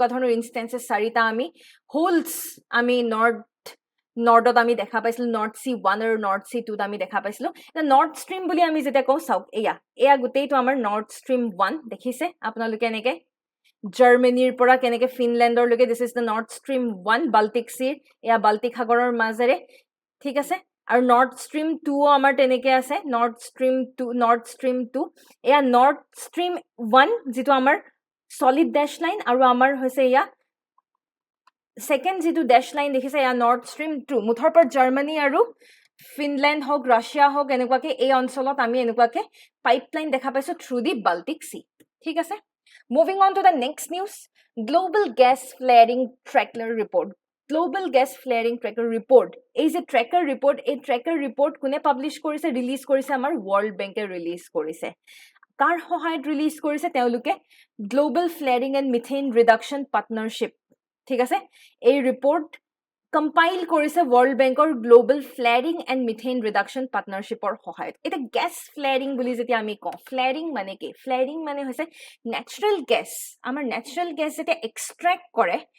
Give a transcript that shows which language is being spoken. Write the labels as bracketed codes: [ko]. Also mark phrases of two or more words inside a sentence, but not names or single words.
[as] ধৰণৰ ইনষ্টেন্সেছ চাৰিটা আমি হোলছ আমি নৰ্থত আমি দেখা পাইছিলো নৰ্থ সি 1 আৰু নৰ্থ সি 2 আমি দেখা পাইছিলো নৰ্থ ষ্ট্ৰীম বুলি আমি যেতিয়া কওঁ চাওক এয়া গোটেইটো আমাৰ নৰ্থ ষ্ট্ৰীম 1 দেখিছে আপোনালোকে এনেকে জাৰ্মানীৰ পৰা কেনেকে ফিনলেণ্ডৰ লৈকে [en] this is the Nord Stream 1 [as] বাল্টিক সিৰ এয়া বাল্টিক সাগৰৰ মাজেৰে ঠিক আছে আৰু নৰ্থ ষ্ট্ৰীম 2 আমাৰ তেনেকে আছে নৰ্থ ষ্ট্ৰীম 2 এয়া নৰ্থ ষ্ট্ৰীম 1 যেটো আমাৰ [en] solid dash line [as] আৰু আমাৰ হৈছে এয়া সেকেন্ড যেটো [en] dash line [as] দেখিছে এয়া নৰ্থ ষ্ট্ৰীম 2 মুঠৰ পৰা জাৰ্মানী আৰু ফিনলেণ্ড হওক ৰাছিয়া হওক এনেকুৱাকে এই অঞ্চলত আমি এনেকুৱাকে পাইপলাইন দেখা পাইছো [en] through the Baltic Sea [as] ঠিক আছে [en] moving on to the next news global gas flaring tracker [as] ৰিপৰ্ট এই যে [en] tracker report [as] কোনে পাবলিছ কৰিছে ৰিলিজ কৰিছে আমাৰ ৱৰ্ল্ড বেংকে ৰিলিজ কৰিছে কাৰ সহায়ত ৰিলিজ কৰিছে তেওঁলোকে গ্লোবাল ফ্লেয়াৰিং এণ্ড মিথেইন ৰিডাকশ্যন পাৰ্টনাৰশ্বিপ ঠিক আছে এই ৰিপৰ্ট কম্পাইল কৰিছে ৱৰ্ল্ড বেংকৰ গ্লোবাল ফ্লেয়াৰিং এণ্ড মিথেইন ৰিডাকশ্যন পাৰ্টনাৰশ্বিপৰ সহায়ত এটা [en] gas flaring [as] বুলি যেতিয়া আমি কওঁ ফ্লেয়াৰিং মানে কি ফ্লেয়াৰিং মানে হৈছে [en] natural gas [as] আমাৰ [en] natural gas [as] যেতিয়া এক্সট্ৰেক্ট কৰে